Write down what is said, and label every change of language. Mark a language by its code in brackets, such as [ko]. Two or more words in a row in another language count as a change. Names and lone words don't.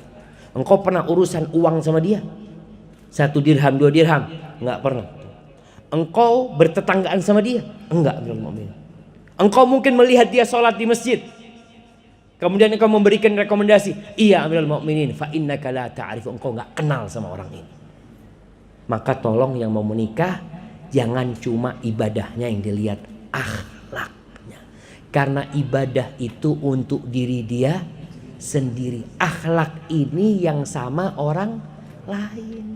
[id] Engkau pernah urusan uang sama dia? 1 dirham, 2 dirham? Enggak pernah. Engkau bertetanggaan sama dia? Enggak, Amirul Mukminin. Engkau mungkin melihat dia sholat di masjid, kemudian engkau memberikan rekomendasi, iya Amirul Mukminin, [ar] فإنك لا تعرف, [id] engkau enggak kenal sama orang ini. Maka tolong yang mau menikah, jangan cuma ibadahnya yang dilihat, akhlaknya. Karena ibadah itu untuk diri dia sendiri. Akhlak ini yang sama orang lain.